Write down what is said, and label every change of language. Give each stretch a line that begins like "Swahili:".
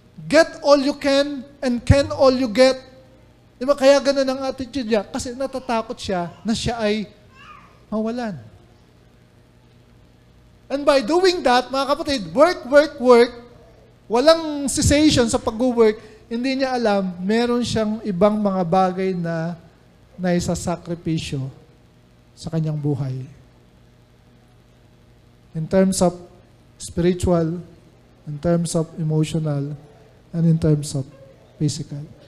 English: Get all you can and can all you get.
Filipino: Di ba? Kaya ganun ang attitude niya. Kasi natatakot siya na siya ay mawalan.
English: And by doing that,
Filipino: mga kapatid, work, walang cessation sa pag-work, hindi niya alam, meron siyang ibang mga bagay na isasakripisyo sa kanyang buhay.
English: In terms of spiritual, in terms of emotional, and in terms of physical.